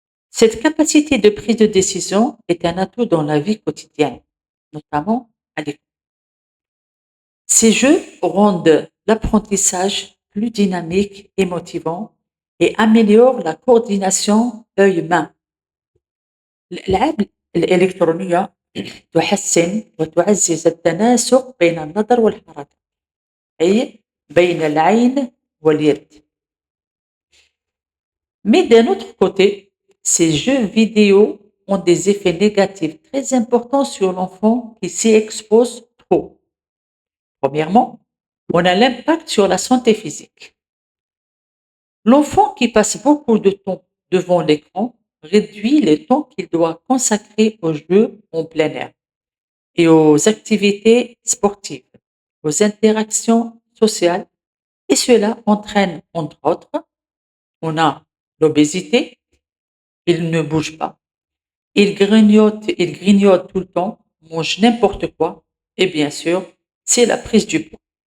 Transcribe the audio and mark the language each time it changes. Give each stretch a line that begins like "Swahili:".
French: Cette capacité de prise de décision est un atout dans la vie quotidienne, notamment à l'école. Ces jeux rendent l'apprentissage plus dynamique et motivant et améliorent la coordination œil-main.
Arabic: الألعاب الإلكترونية تحسن وتعزز التناسق بين النظر والحركة، أي بين العين واليد.
French: Mais d'un autre côté, ces jeux vidéo ont des effets négatifs très importants sur l'enfant qui s'y expose trop. Premièrement, on a l'impact sur la santé physique. L'enfant qui passe beaucoup de temps devant l'écran réduit le temps qu'il doit consacrer aux jeux en plein air et aux activités sportives, aux interactions sociales, et cela entraîne, entre autres, on a l'obésité, il ne bouge pas, il grignote tout le temps, mange n'importe quoi, et bien sûr, c'est la prise du poids.